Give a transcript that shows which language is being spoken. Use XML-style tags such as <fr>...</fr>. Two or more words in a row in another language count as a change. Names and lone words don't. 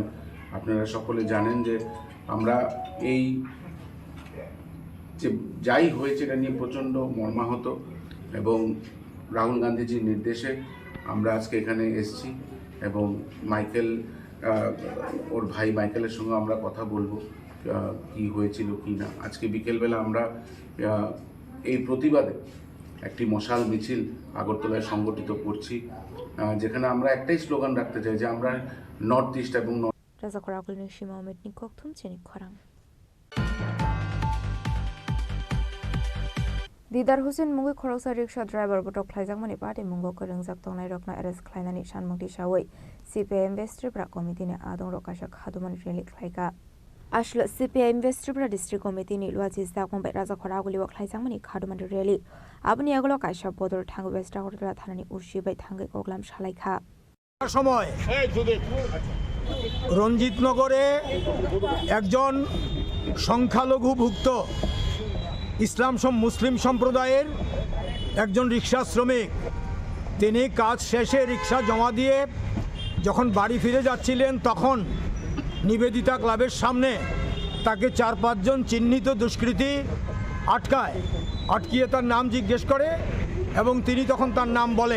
<bn>আপনারা সকলে জানেন যে আমরা এই যে যাই হয়েছে এটা নিয়ে প্রচণ্ড মর্মাহত এবং রাহুল গান্ধীজির নির্দেশে আমরা আজকে এখানে এসেছি এবং মাইকেল, ওর ভাই মাইকেলের সঙ্গে আমরা কথা বলবো কি হয়েছিল কি না। আজকে বিকেলবেলা আমরা এই প্রতিবাদে একটি মশাল মিছিল আগরতলায় সংগঠিত করছি, যেখানে আমরা একটাই স্লোগান রাখতে চাই যে আমরা নর্থ ইস্ট এবং</bn> <trp>दिदार हुसैन मुंगै खरकसा</trp> <en>rickshaw driver</en> <trp>बटक ख्लाइजाकमानि पार्टी मुंगो कोरोंजाक तंगनाय रकना एरेस्ट ख्लाइनानि सानमंथि सावै सीपीआईएम वेस्ट्रिप्रा कमिटिनि आदं रकाशा खादुमान रेलि ख्लाइका आसलो सीपीआईएम वेस्ट्रिप्रा डिस्ट्रिक्ट कमिटिनि लुवाजि जाकमबाय राजा खरागुलिवा ख्लाइजाकमानि खादुमान रेलि आबनि आगलो कायसा बदर थांगो वेस्ट আগরতলা थानानि उर्सिबाय थांगै गगलाम सालायखा</trp> <bn>সময় রঞ্জিতনগরে একজন সংখ্যালঘুভুক্ত ইসলাম মুসলিম সম্প্রদায়ের একজন রিক্সা শ্রমিক, তিনি কাজ শেষে রিক্সা জমা দিয়ে যখন বাড়ি ফিরে যাচ্ছিলেন তখন নিবেদিতা ক্লাবের সামনে তাকে 4-5 জন চিহ্নিত দুষ্কৃতী আটকিয়ে তার নাম জিজ্ঞেস করে এবং তিনি তখন তার নাম বলেন।</bn>